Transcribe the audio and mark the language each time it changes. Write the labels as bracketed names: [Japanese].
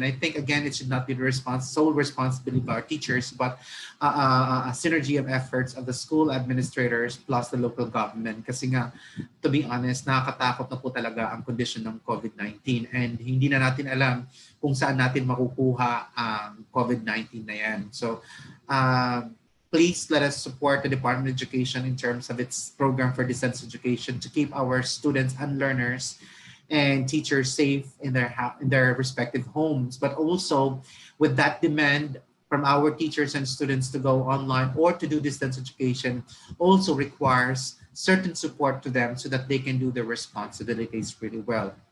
[English] And I think, again, it should not be the sole responsibility of our teachers, but a synergy of efforts of the school administrators plus the local government. [Filipino] Kasi nga, [English] to be honest, [Filipino] nakakatakot na po talaga ang condition ng COVID-19 and hindi na natin alam kung saan natin makukuha ang COVID-19 na yan. [English] So, please let us support the Department of Education in terms of its program for distance education to keep our students and learners and teachers safe in their respective homes, but also with that demand from our teachers and students to go online or to do distance education also requires certain support to them so that they can do their responsibilities really well.